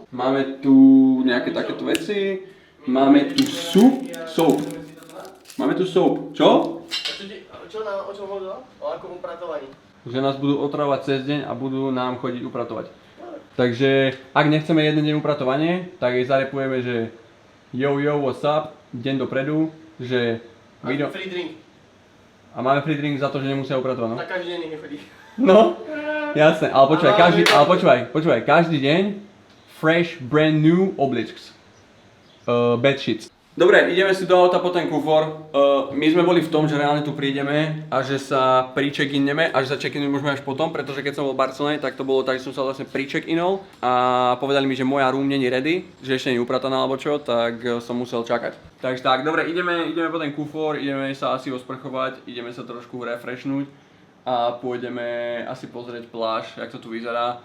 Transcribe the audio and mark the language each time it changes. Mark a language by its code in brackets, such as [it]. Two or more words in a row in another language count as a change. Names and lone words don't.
[sk] Máme tu nejaké takéto veci. Máme tu soap. Máme tu soap. Čo? O čom hovorila? O akom upratovaní? Že nás budú otravovať cez deň a budú nám chodiť upratovať. Takže ak nechceme jeden deň upratovanie, tak jej zarepujeme, že [en] yo, what's up, [sk] deň dopredu, že... [en] Free drink. [sk] A máme [en] free drink [sk] za to, že nemusia upratovať, no? Tak každý deň nech chodí. No. Jasné, ale počúvaj, každý deň [en] fresh, brand new [sk] obličks. [en] Bed sheets. [sk] Dobre, ideme si do auta po ten kufor. My sme boli v tom, že reálne tu prídeme a že sa pri-check-inneme a že sa check-in môžeme až potom, pretože keď som bol v Barcelone, tak to bolo tak, že som sa vlastne pri-check-inol a povedali mi, že moja room není ready, že ešte nie je uprataná alebo čo, tak som musel čakať. Takže tak, dobre, ideme po ten kufor, ideme sa asi osprchovať, ideme sa trošku refreshnúť a pôjdeme asi pozrieť pláž, jak to tu vyzerá.